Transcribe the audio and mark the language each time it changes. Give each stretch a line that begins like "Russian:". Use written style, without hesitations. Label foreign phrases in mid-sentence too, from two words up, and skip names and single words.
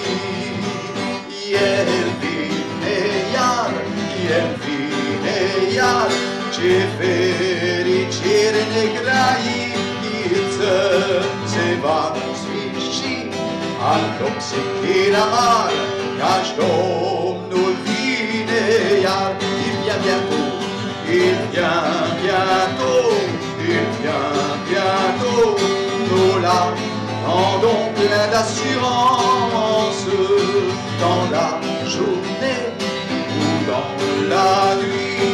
Romanian: El vine iar, ce fericire negrăiță, se va sfârși al toxichii amar, căci Domnul vine iar.
French: Il vient bientôt, nous l'attendons plein d'assurance, dans la journée ou dans la nuit.